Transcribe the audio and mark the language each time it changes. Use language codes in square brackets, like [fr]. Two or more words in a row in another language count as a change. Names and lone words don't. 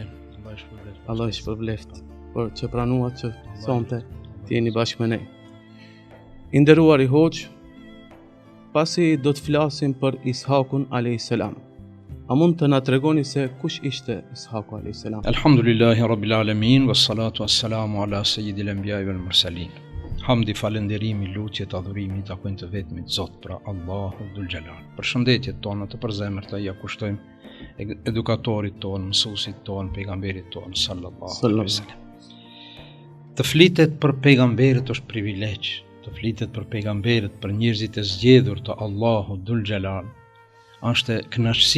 [sq] Allah ju shpërbleft për që pranuat që sonte të jeni bashkë me ne. I nderuar i hoxh, pasi do të flasim për Ishakun [ar] عليه السلام. [sq] A mund të na tregoni se kush ishte Ishaku [ar] عليه السلام? الحمد لله رب العالمين، والصلاة والسلام على سيد الأنبياء والمرسلين. [sq] Hamdi, falënderimi, lutjet, adhurimi takojnë të vetmit Zot, pra [ar] الله ذو الجلال. [sq] Përshëndetjet tona të përzemërta ja kushtojmë edukatorit ton, mësuesit ton, pejgamberit ton [ar] صلى الله عليه وسلم. [sq] Të flitet për pejgamberët është privilegj, të flitet për pejgamberët, për njerëzit e zgjedhur të [ar] الله ذو الجلال, [sq] është kënaqësi.